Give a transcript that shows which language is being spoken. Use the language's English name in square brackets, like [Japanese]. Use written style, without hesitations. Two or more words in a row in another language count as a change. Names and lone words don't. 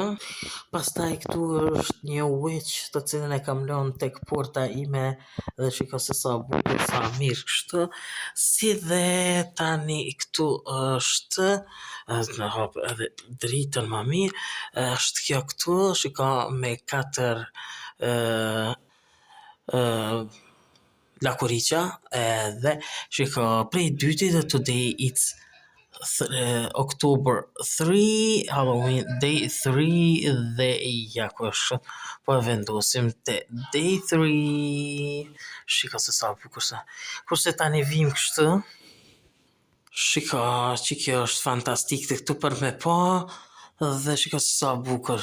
[Albanian] Pastaj këtu është një witch të cilën e kam lënë tek porta ime dhe shiko se sa bukur, sa mirë kështu, si dhe tani këtu është, në hap edhe dritën më mirë, është kjo këtu, shiko me 4 lakuriqa edhe shiko prej dytit dhe [English] today it's October 3, Halloween day 3 [Albanian] dhe ja ku është, po e vendosim te day 3, shiko se sa bukur sa. Kurse tani vim kështu, shiko që kjo është fantastik dhe këtu për me pa dhe shiko se sa bukur.